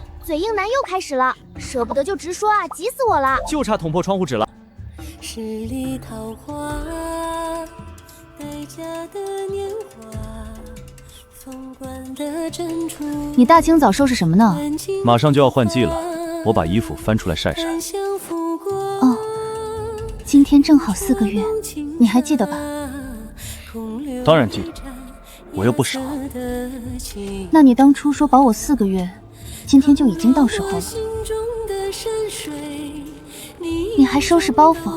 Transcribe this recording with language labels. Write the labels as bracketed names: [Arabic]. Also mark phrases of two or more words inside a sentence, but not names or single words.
[Chinese] 嘴硬男又開始了，捨不得就直說啊，急死我了！就差捅破窗戶紙了。十里桃花，待嫁的年華，鳳冠的珍珠。你大清早收拾什麼呢？馬上就要換季了，我把衣服翻出來曬曬。哦，今天正好4個月，你還記得吧？當然記得，我又不傻。那你當初說保我4個月，今天就已經到時候了。你還收拾包袱？